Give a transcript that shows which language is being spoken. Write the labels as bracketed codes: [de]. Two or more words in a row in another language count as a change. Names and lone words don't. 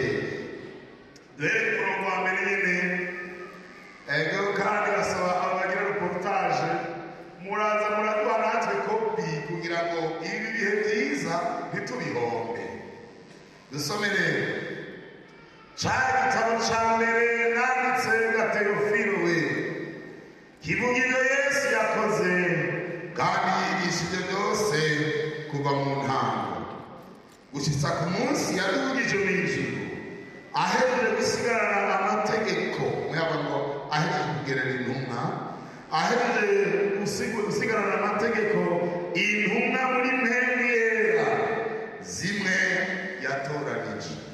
[rn] Dore ku murongo wa mbere nyine ego kandi basaba abagira reportage muraza muraduha natwe kopi kugira ngo ibi bihe byiza ntitubihombe. Dusome rero cya gitabo cya mbere nanditse ga Teofilo we, kivuga ibyo Yesu yakoze kandi yigishije byose kuva mu ntango gushyitsa ku munsi yadugije mu ijuru, ahejeje gusigarana amategeko. Muyabona ngo ahejeje kugerera intumwa, ahejeje gusigarana amategeko intumwa muri mpembe yera zimwe yatoranije.